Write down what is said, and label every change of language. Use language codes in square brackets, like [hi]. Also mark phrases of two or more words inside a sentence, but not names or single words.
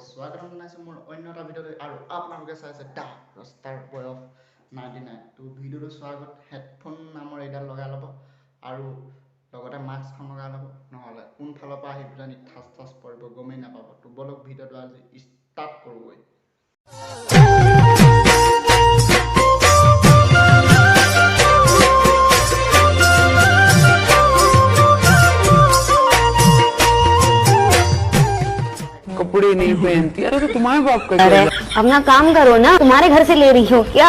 [as] স্বাগতম জনাইছোঁ মোৰ অন্য এটা ভিডিঅ'লৈ আৰু আপোনালোকে চাইছে দা ৰাস্তাৰ বয়স 99। তো ভিডিঅ'টো চোৱাৰ আগত হেডফোন নামৰ এইডাল লগাই ল'ব আৰু লগতে মাস্কখন লগাই ল'ব, নহ'লে কোনফালৰ পৰা আহি পেলাই ঠাচ পৰিব গমেই নাপাব। তো বলক ভিডিঅ'টো আজি ষ্টাৰ্ট কৰোঁগৈ। [hi] कपड़े नहीं पहनती। अरे तो तुम्हारे बाप का अरे अपना काम करो ना, तुम्हारे घर से ले रही हो क्या?